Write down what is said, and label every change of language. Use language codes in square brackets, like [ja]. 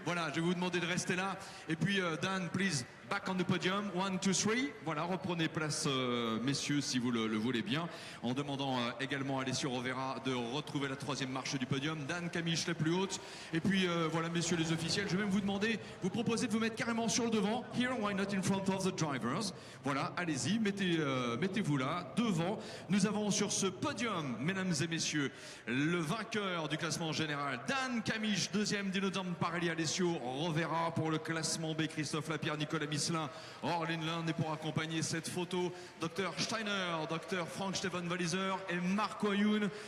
[fr] Voilà, je vais vous demander de rester là. Et puis Dan, please. [en] Back on the podium, 1, 2, 3. [fr] Voilà, reprenez place, messieurs, si vous le voulez bien. En demandant également à Alessio Rovera de retrouver la troisième marche du podium. Dan Camille la plus haute. Et puis, voilà, messieurs les officiels, je vais même vous demander, vous proposer de vous mettre carrément sur le devant. [en] Here, why not in front of the drivers? [fr] Voilà, allez-y, mettez-vous là, devant. Nous avons sur ce podium, mesdames et messieurs, le vainqueur du classement général, Dan Camille, deuxième, Dinodam Parelli, Alessio Rovera pour le classement B, Christophe Lapierre, Nicolas Misselin, Roar Lindland, et pour accompagner cette photo, Dr Steiner, Dr Frank-Steffen Walliser et Marc Wayoun.